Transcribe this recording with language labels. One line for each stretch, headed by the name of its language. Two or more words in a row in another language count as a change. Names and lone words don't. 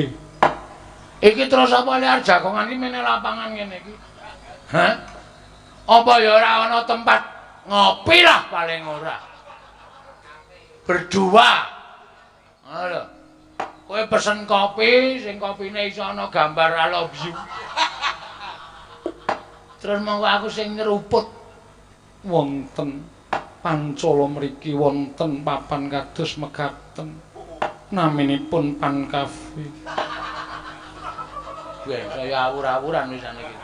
Javanese: Iki terus apa liar jagongan iki meneh lapangan ngene iki? Hah? Apa ya ora ana tempat ngopi lah paling ora.
Indonesian: Berdua. Lho.
Javanese: Kowe pesen kopi, sing kopine iso ana gambar
English: I love you.
Javanese: Terus monggo aku sing nyeruput. Wonten Pancala mriki wonten papan kados mekaten. Naminipun Pan Cafe. Weh, kaya awur-awuran wisan iki.